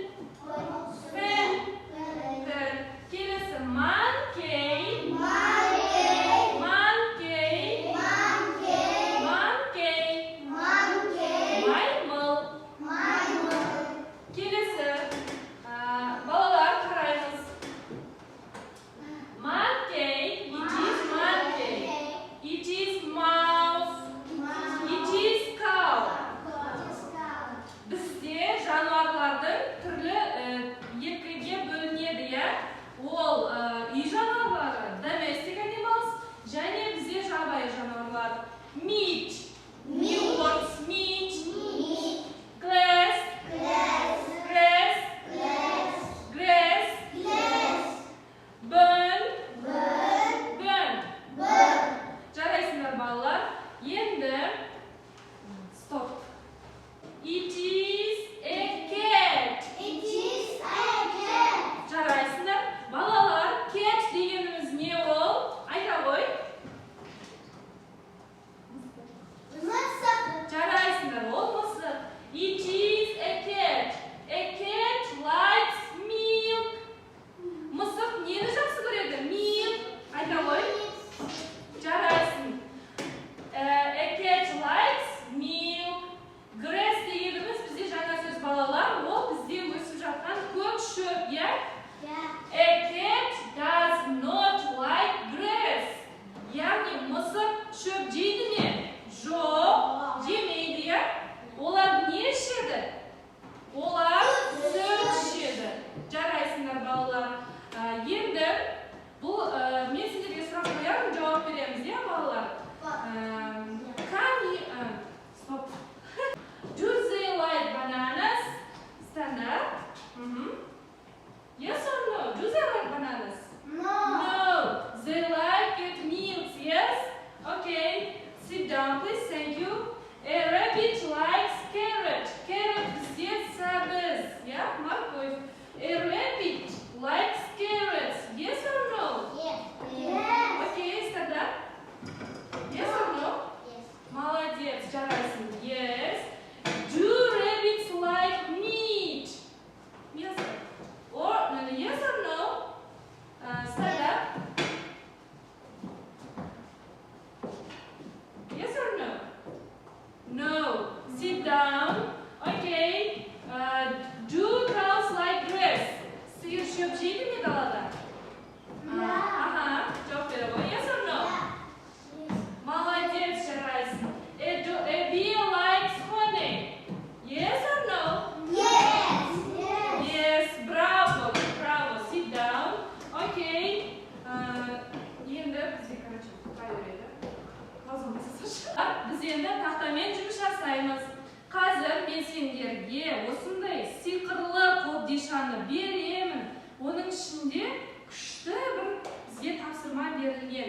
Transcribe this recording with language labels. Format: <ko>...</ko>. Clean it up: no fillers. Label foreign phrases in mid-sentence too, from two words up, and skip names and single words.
<kk>Келесі. Monkey. Маймыл. Келесі. Балалар қараймыз.</kk> <en>Monkey. It is mouse. It is cow.</en> <kk>Бізде жануарлардың түрлі екіге бөлінеді, Ол үй жануарлары,</kk> <en>domestic animals,</en> <kk>және бізде жабайы жануарлар.</kk> <en>Meat. New words. Meat. Grass. Burn.</en> <kk>Жарайсыңдар балалар.</kk> <en>Енді stop. It is a cat.</en> <kk>Жарайсыңдар. Балалар, cat дегеніміз не ол? Айта ғой. Жарайсыңдар, ол мысық.</kk> <en>It is a cat. A cat likes milk.</en> <kk>Мысық нені жақсы көреді? Milk. Айта ғой. Жарайсың.</kk> <en>A cat likes milk.</en> <kk>Grass дегеніміз бізде жаңа сөз балалар. Ол бізде өсіп жатқан көк шөп,</kk> <en>A cat does not like grass.</en> <kk>Яғни мысық шөп жейді ме? Жоқ, жемейді, Олар не ішеді? Олар сүт ішеді. Жарайсыңдар балалар. Енді бұл мен сендерге сұрақ қоямын, жауап береміз, балалар?</kk> <en>Stop. Do they like bananas? Stand up. Yes or no? Do they like bananas? No. They like it milk, yes? Okay. Sit down, please. Thank you. A rabbit likes carrot.</en> <kk>Carrot бізде сәбіз, морковь.</kk> <en>A rabbit likes carrots. Yes or no? Yes. Okay, stand up. Yes or no? Yes.</en> <kk>Молодец, жарайсың.</kk> <en>Yes. Do rabbits like meat? Yes. Yes or no? Stand up. Yes or no? No. Sit down. Okay. Do cows like grass?</en> <kk>Сиыр шөп жейді ме далада? Жауап бере ғой.</kk> <en>Yes or no?</en> <kk>Молодец, жарайсың.</kk> <en>A bee likes honey. Yes or no? Yes, bravo. Sit down. Okay.</en> <kk>Енді бізде, біз енді тақтамен жұмыс жасаймыз. Қазір мен сендерге осындай сиқырлы қобдишаны беремін. Оның ішінде күшті бір бізге тапсырма берілген.</kk>